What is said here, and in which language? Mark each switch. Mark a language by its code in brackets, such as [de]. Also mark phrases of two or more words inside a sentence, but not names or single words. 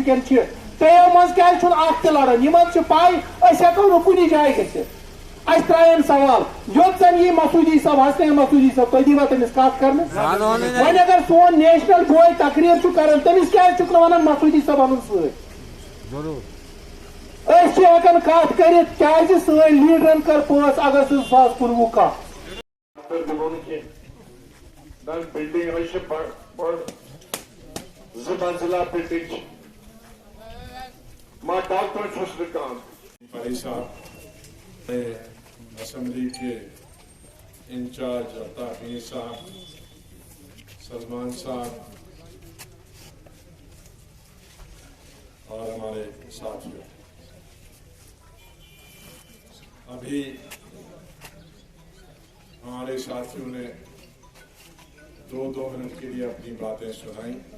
[ks] کٮ۪ن چھِ ترٛیو منٛز کیازِ چھُنہٕ اکھ تہِ لڑان یِمن چھِ پاے أسۍ ہیٚکو نہٕ کُنہِ جایہِ گٔژھِتھ اَسہِ ترٛایَن سوال یوٚت زن یی مسعوٗدی صٲب حسنین مسعوٗدی صٲب تُہۍ دیٖوا تٔمِس کتھ کرنہٕ وۄنۍ اگر سون نیشنل بوے تقریر چھُ کران تٔمِس کیازِ چھُکھ نہٕ ونان مسعوٗدی صٲب انُن سۭتۍ أسۍ چھِ ہیٚکان کتھ کٔرِتھ کیازِ سٲنۍ لیڈرن کٔر 5 اگست 2019 کتھ بلڈنگ زٕ منزلہ بلڈنگ ما ڈاکٹر چھُس نہٕ کانٛہہ [ur] بھائی صاحب اسمبلی کے انچارج الطاف میر صاحب سلمان صاحب اور ہمارے ساتھیوں ابھی ہمارے ساتھیوں نے 2 منٹ کے لیے اپنی باتیں سنائیں